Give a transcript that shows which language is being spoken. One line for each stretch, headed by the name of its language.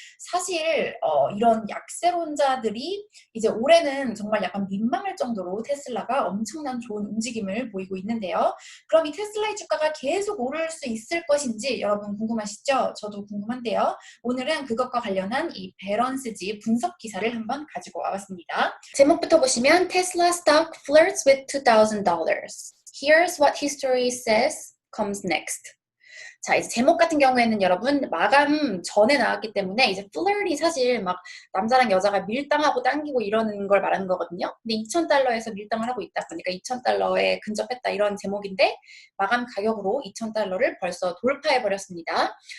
Korean: 사실 이런 약세론자들이 이제 올해는 정말 약간 민망할 정도로 테슬라가 엄청난 좋은 움직임을 보이고 있는데요. 그럼 이 테슬라의 주가가 계속 오를 수 있을 것인지 여러분 궁금하시죠? 저도 궁금한데요. 오늘은 그것과 관련한 이 밸런스지 분석 기사를 한번 가지고 와봤습니다. 제목부터 보시면
English: Tesla stock flirts with $2,000. Here's what history says comes next.
Korean: 자, 이제 제목 같은 경우에는 여러분 마감 전에 나왔기 때문에 이제 flirt이 사실 막 남자랑 여자가 밀당하고 당기고 이러는 걸 말하는 거거든요. 근데 2,000달러에서 밀당을 하고 있다 보니까 2,000달러에 근접했다 이런 제목인데 마감 가격으로 2,000달러를 벌써 돌파해 버렸습니다.